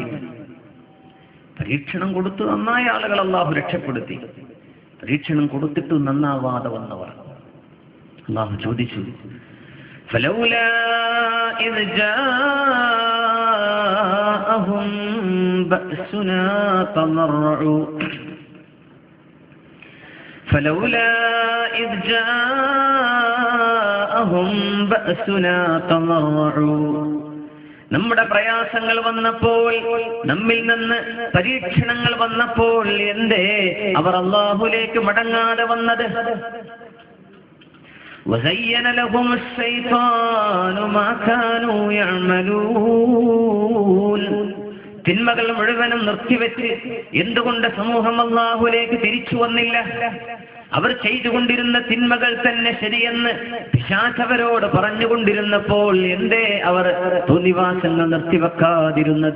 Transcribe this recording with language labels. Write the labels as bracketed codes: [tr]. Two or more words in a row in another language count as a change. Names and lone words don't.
[ml] പരീക്ഷണം കൊടുത്തു നന്നായ ആളുകൾ അല്ലാഹു രക്ഷപ്പെടുത്തി. പരീക്ഷണം കൊടുത്തിട്ട് നന്നാവാതെ വന്നവർ അല്ലാഹു ചോദിച്ചു, [ar] فلولا إذ جاءهم بأسنا تضرعوا, فلولا إذ جاءهم بأسنا تضرعوا, [ml] നമ്മുടെ പ്രയാസങ്ങൾ വന്നപ്പോൾ, നമ്മിൽ നിന്ന് പരീക്ഷണങ്ങൾ വന്നപ്പോൾ എന്തേ അവർ അല്ലാഹുവിലേക്ക് മടങ്ങാതെ വന്നത്? [ar] وزين لهم الشيطان ما كانوا يعملون, [ml] തിന്മകൾ മുഴുവനും നിർത്തിവെച്ച് എന്തുകൊണ്ട് സമൂഹം അല്ലാഹുവിലേക്ക് തിരിച്ചു വന്നില്ല? അവർ ചെയ്തുകൊണ്ടിരുന്ന തിന്മകൾ തന്നെ ശരിയെന്ന് പിശാചവരോട് പറഞ്ഞുകൊണ്ടിരുന്നപ്പോൾ എന്തേ അവർ തോന്നിവാസങ്ങൾ നിർത്തിവെക്കാതിരുന്നത്?